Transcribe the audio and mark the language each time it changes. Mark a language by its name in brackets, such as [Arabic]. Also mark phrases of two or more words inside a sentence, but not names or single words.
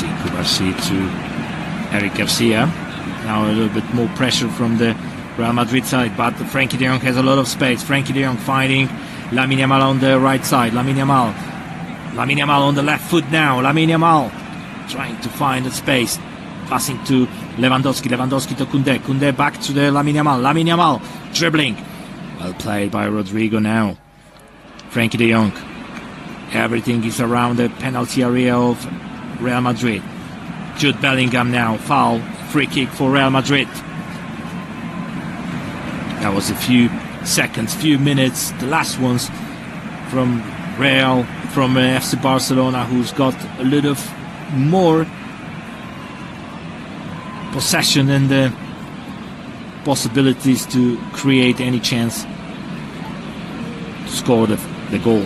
[English] Cubarsí to Eric Garcia. Now a little bit more pressure from the Real Madrid side, but Frenkie de Jong has a lot of space. Frenkie de Jong finding Lamine Yamal on the right side. Lamine Yamal on the left foot now. Lamine Yamal trying to find the space. Passing to Lewandowski. Lewandowski to Koundé. Koundé back to the Lamine Yamal. Lamine Yamal dribbling. Well played by Rodrigo now. Frenkie de Jong. Everything is around the penalty area of Real Madrid. Jude Bellingham now. Foul. Free kick for Real Madrid. That was a few seconds, few minutes, the last ones from Real, from FC Barcelona, who's got a little more possession and the possibilities to create any chance to score the goal.